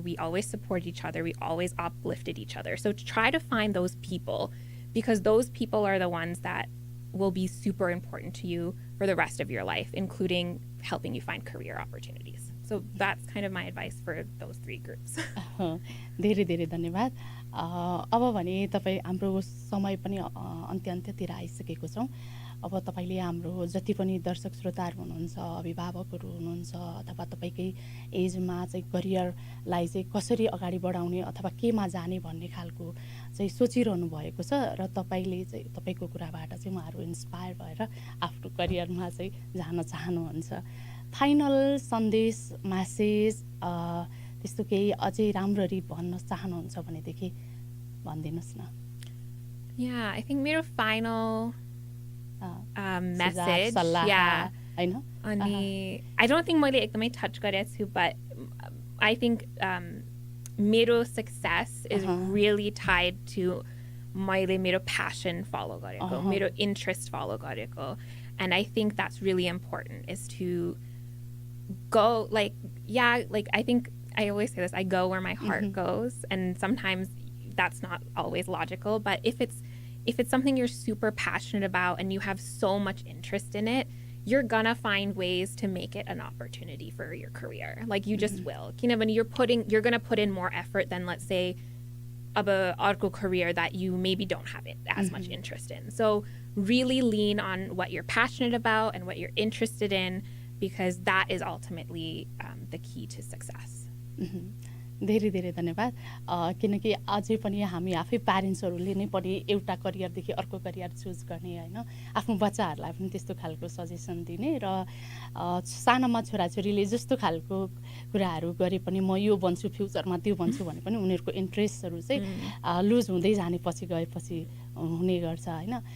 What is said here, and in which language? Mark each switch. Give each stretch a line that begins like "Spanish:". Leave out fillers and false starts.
English: We always supported each other. We always uplifted each other. So try to find those people, because those people are the ones that will be super important to you for the rest of your life, including helping you find career opportunities. So that's kind of my advice for those three groups.
Nepali: धेरै धेरै धन्यवाद. अब भने तपाईँ हाम्रो समय पनि अन्त्यतिर आइसकेको छौँ. अब तपाईले हाम्रो जति पनि दर्शक श्रोताहरू हुनुहुन्छ, अभिभावकहरू हुनुहुन्छ, अथवा तपाईकै एजमा चाहिँ करियरलाई चाहिँ कसरी अगाडि बढाउने अथवा केमा जाने भन्ने खालको चाहिँ सोचिरहनु भएको छ, र तपाईले चाहिँ तपाईको कुराबाट चाहिँ उहाँहरू इन्स्पायर भएर आफ्नो करियरमा चाहिँ जान चाहनुहुन्छ. फाइनल सन्देश, मेसेज, त्यस्तो केही अझै राम्ररी भन्न चाहनुहुन्छ भनेदेखि भनिदिनुस् न.
English: Yeah, I think
Nepali: मेरो
English: final message, yeah, I know. I don't think
Nepali: मैले एकदमै
English: touch
Nepali: गरेको छु,
English: but I think मेरो success is really tied to
Nepali: मैले मेरो
English: passion follow
Nepali: गरेको, मेरो
English: interest follow गरेको. And I think that's really important, is to go, like, I think I always say this, I go where my heart goes, and sometimes that's not always logical, but if it's something you're super passionate about and you have so much interest in it, you're gonna find ways to make it an opportunity for your career. Like, you just will. When you're gonna put in more effort than, let's say, of a article career that you maybe don't have it as much interest in. So really lean on what you're passionate about and what you're interested in, because that is ultimately the key to success.
Nepali: धेरै धेरै धन्यवाद। किनकि अझै पनि हामी आफै प्यारेन्ट्सहरूले नै पनि एउटा करियरदेखि अर्को करियर चुज गर्ने होइन, आफ्नो बच्चाहरूलाई पनि त्यस्तो खालको सजेसन दिने र सानोमा छोराछोरीले जस्तो खालको कुराहरू गरे पनि म यो बन्छु फ्युचरमा त्यो बन्छु भने पनि उनीहरूको इन्ट्रेस्टहरू चाहिँ लुज हुँदै जाने पछि गएपछि हुने गर्छ होइन।